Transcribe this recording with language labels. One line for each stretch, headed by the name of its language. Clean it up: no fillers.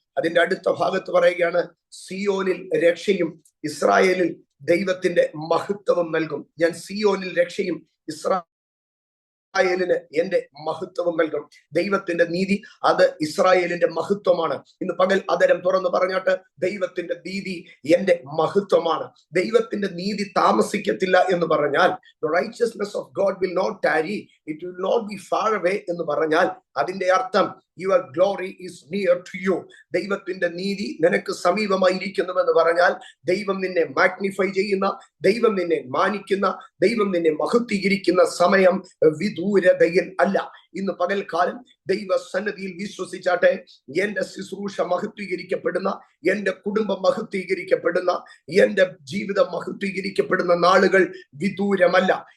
Malayalam: അതിന്റെ അടുത്ത ഭാഗത്ത് പറയുകയാണ്, സിയോനിൽ രക്ഷയും ഇസ്രായേലിൽ ദൈവത്തിന്റെ മഹത്വവും നൽകും. ഞാൻ സിയോനിൽ രക്ഷയും ഇസ്രായേലിന് എന്റെ മഹത്വവും നൽകും. ദൈവത്തിന്റെ നീതി അത് ഇസ്രായേലിന്റെ മഹത്വമാണ്. ഇന്ന് പകൽ അതരം തുറന്ന് പറഞ്ഞാട്ട്, ദൈവത്തിന്റെ നീതി എന്റെ മഹത്വമാണ്. ദൈവത്തിന്റെ നീതി താമസിക്കത്തില്ല എന്ന് പറഞ്ഞാൽ,
English: the righteousness of God will not tarry, it will not be far away
Malayalam: എന്ന് പറഞ്ഞാൽ അതിന്റെ അർത്ഥം
English: your glory is near to you.
Malayalam: ദൈവത്തിന്റെ നീതി നിനക്ക് സമീപമായിരിക്കുന്നുവെന്ന് പറഞ്ഞാൽ ദൈവം നിന്നെ മാഗ്നിഫൈ ചെയ്യുന്ന, ദൈവം നിന്നെ മാനിക്കുന്ന, ദൈവം നിന്നെ മഹത്വീകരിക്കുന്ന സമയം വിദൂരതയിൽ അല്ല. ഇന്ന് പകൽക്കാലം ദൈവസന്നിധിയിൽ വിശ്വസിച്ചാട്ടെ, എന്റെ ശുശ്രൂഷ മഹത്വീകരിക്കപ്പെടുന്ന, എന്റെ കുടുംബം മഹത്വീകരിക്കപ്പെടുന്ന, എന്റെ ജീവിതം മഹത്വീകരിക്കപ്പെടുന്ന നാളുകൾ വിദൂരമല്ല.